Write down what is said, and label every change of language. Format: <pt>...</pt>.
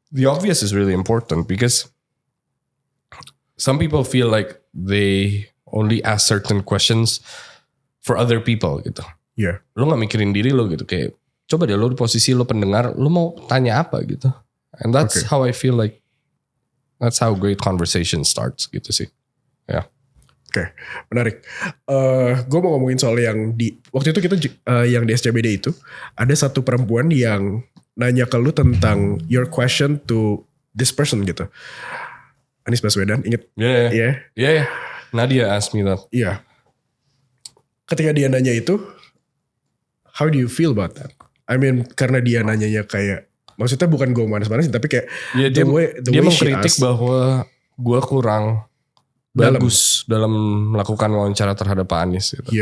<en>The obvious is really important because some people feel like they only ask certain questions for other people gitu. Yeah.</en> <id>Lo gak mikirin diri lo gitu. Kayak coba deh lo di posisi lo pendengar, lo mau tanya apa gitu.</id> <en>And that's how I feel like that's how great conversation starts gitu sih.</en> <id>Ya. Oke, menarik. Gue mau ngomongin soal yang waktu itu kita yang di SCBD itu ada satu perempuan yang nanya ke lu tentang your question to this person gitu. Anies Baswedan, inget?</id> <en>Yeah. Nadia asked me that.</en> <id>Iya. Ketika dia nanya itu, how do you feel about that? I mean, karena dia nanyanya kayak, maksudnya bukan gue manas-manasin, tapi kayak dia mengkritik bahwa gue kurang bagus dalam melakukan wawancara terhadap Pak Anies gitu.</id>